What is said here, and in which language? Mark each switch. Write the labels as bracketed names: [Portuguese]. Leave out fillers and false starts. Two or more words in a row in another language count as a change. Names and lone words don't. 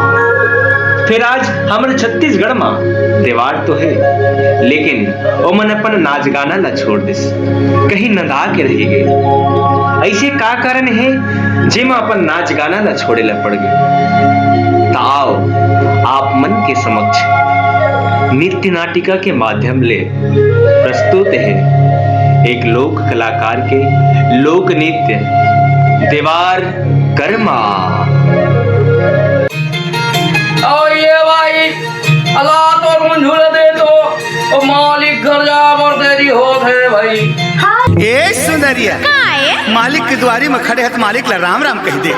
[Chhattisgarhi] फिर आज हमारे छत्तीसगढ़ में देवार तो है लेकिन ओमन अपन नाच गाना ला छोड़ दिस, कहीं नदा के रह गए। ऐसे का कारण है जेमा अपन नाच गाना ला छोड़े ला पड़ गए। तो आओ आप मन के समक्ष नृत्य नाटिका के माध्यम ले प्रस्तुत है एक लोक कलाकार के लोक नृत्य देवार कर्मा। अल्लाह तो मंजूर दे तो मालिक घर जा बर देरी होत है भाई। ए सुंदरिया मालिक के द्वारी में खड़े है तो मालिक ला राम राम कह दे।